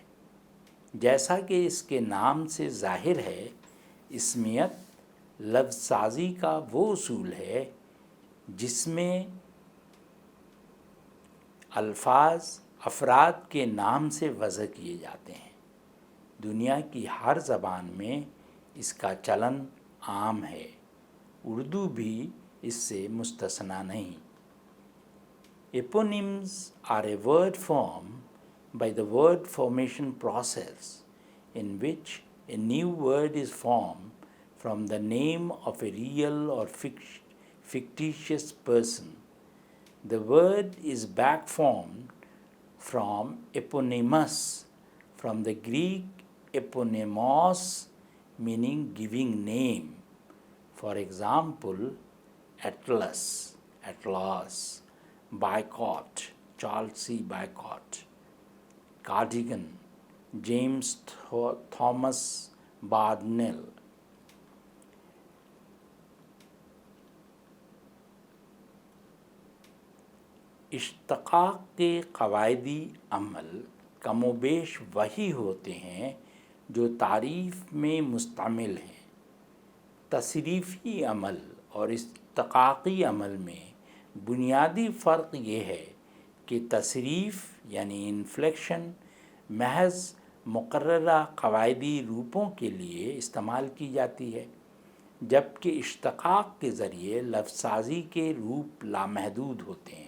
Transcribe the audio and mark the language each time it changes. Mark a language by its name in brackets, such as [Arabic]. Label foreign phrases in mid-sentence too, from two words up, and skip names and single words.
[Urdu] جیسا کہ اس کے نام سے ظاہر ہے، اسمیت لفظ سازی کا وہ اصول ہے جس میں الفاظ افراد کے نام سے وضع کیے جاتے ہیں۔ دنیا کی ہر زبان میں اس کا چلن عام ہے، اردو بھی اس سے مستثنیٰ نہیں۔ [English] Eponyms are a word formed by the word formation process in which a new word is formed from the name of a real or fictitious person. The word is back formed from eponymous, from the Greek eponymos, meaning giving name. For example, Atlas, Boycott, Charles C. Boycott, Cardigan, James Thomas Barnwell. [Urdu] اشتقاق کے قواعدی عمل کم و بیش وہی ہوتے ہیں جو تعریف میں مستعمل ہیں۔ تصریفی عمل اور اشتقاقی عمل میں بنیادی فرق یہ ہے کہ تصریف یعنی انفلیکشن محض مقررہ قواعدی روپوں کے لیے استعمال کی جاتی ہے، جبکہ اشتقاق کے ذریعے لفظ سازی کے روپ لامحدود ہوتے ہیں۔